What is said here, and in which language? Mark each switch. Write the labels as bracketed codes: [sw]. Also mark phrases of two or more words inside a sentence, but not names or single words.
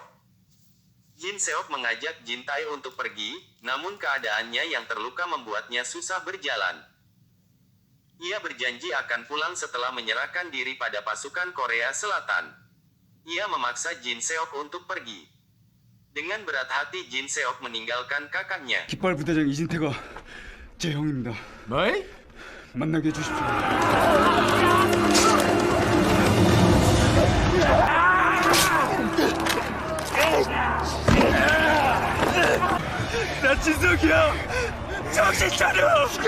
[id] Jin Seok mengajak Jin Tae untuk pergi, namun keadaannya yang terluka membuatnya susah berjalan. Ia berjanji akan pulang setelah menyerahkan diri pada pasukan Korea Selatan. Ia memaksa Jin Seok untuk pergi. Dengan berat hati Jin Seok meninggalkan kakaknya. [ko] 깃발 부대장 이진태가 제 형입니다. 뭐이? 만나게 해주십시오. 나 진석이야! 정신 차려!